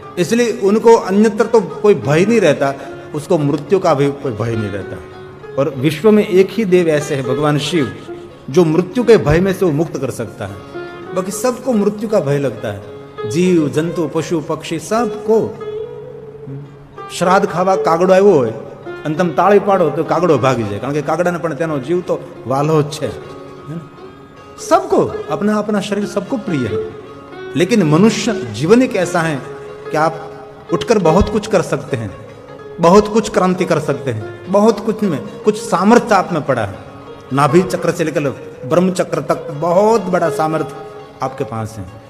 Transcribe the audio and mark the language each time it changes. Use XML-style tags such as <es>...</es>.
<hi>इसलिए उनको अन्यत्र तो कोई भय नहीं रहता, उसको मृत्यु का भी कोई भय नहीं रहता। और विश्व में एक ही देव ऐसे है भगवान शिव, जो मृत्यु के भय में से वो मुक्त कर सकता है। बाकी सबको मृत्यु का भय लगता है, जीव जंतु पशु पक्षी सबको।</hi> <gu>શ્રાદ્ધ ખાવા કાગડો આવ્યો હોય અને તમે તાળી પાડો તો કાગડો ભાગી જાય, કારણ કે કાગડાને પણ તેનો જીવ તો વાલો જ છે।</gu> <hi>सबको अपना अपना शरीर सबको प्रिय है, लेकिन मनुष्य जीवन एक ऐसा है कि आप उठकर बहुत कुछ कर सकते हैं, बहुत कुछ क्रांति कर सकते हैं, बहुत कुछ में कुछ सामर्थ्य आप में पड़ा है। नाभि चक्र से लेकर ब्रह्म चक्र तक बहुत बड़ा सामर्थ्य आपके पास है।</hi>